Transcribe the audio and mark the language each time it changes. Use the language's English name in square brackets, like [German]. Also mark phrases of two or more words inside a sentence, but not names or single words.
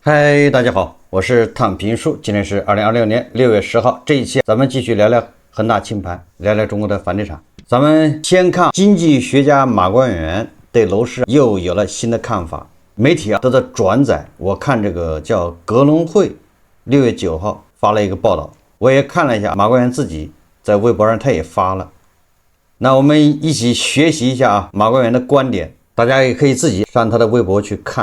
[Chinese] 嗨，大家好，我是躺平叔，今天是2026年6月10号。这一期咱們繼續聊聊恒大清盤，聊聊中國的房地產。咱們先看經濟學家馬光遠對樓市又有了新的看法，媒體都在轉載。我看這個叫格隆匯6月9號發了一個報道，我也看了一下，馬光遠自己在微博上他也發了。那我們一起學習一下馬光遠的觀點，大家也可以自己上他的微博去看。